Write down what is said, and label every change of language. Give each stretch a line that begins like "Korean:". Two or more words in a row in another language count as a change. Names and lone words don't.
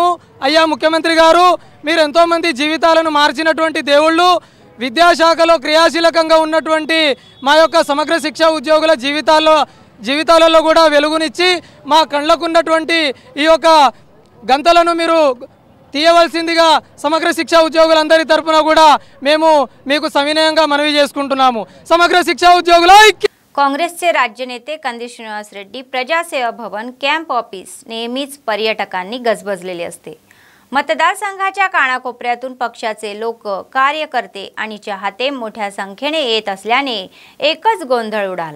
Telugu: అయ్యా ముఖ్యమంత్రి గారు, మీరు ఎంతోమంది జీవితాలను మార్చినటువంటి దేవుళ్ళు, విద్యాశాఖలో క్రియాశీలకంగా ఉన్నటువంటి మా యొక్క సమగ్ర శిక్ష ఉద్యోగుల జీవితాల్లో జీవితాలలో కూడా వెలుగునిచ్చి మా కళ్ళకున్నటువంటి ఈ యొక్క గంతలను మీరు తీయవలసిందిగా సమగ్ర శిక్షా ఉద్యోగులందరి తరపున కూడా మేము మీకు సవినయంగా మనవి చేసుకుంటున్నాము. సమగ్ర శిక్ష ఉద్యోగుల
Marathi: काँग्रेसचे राज्य नेते कंदी श्रीनिवास रेड्डी प्रजासेवा भवन
English: camp office
Marathi: नेहमीच पर्यटकांनी गजबजलेले असते. मतदारसंघाच्या कानाकोपऱ्यातून पक्षाचे लोक, कार्यकर्ते आणि चाहते मोठ्या संख्येने येत असल्याने एकच गोंधळ उडाला.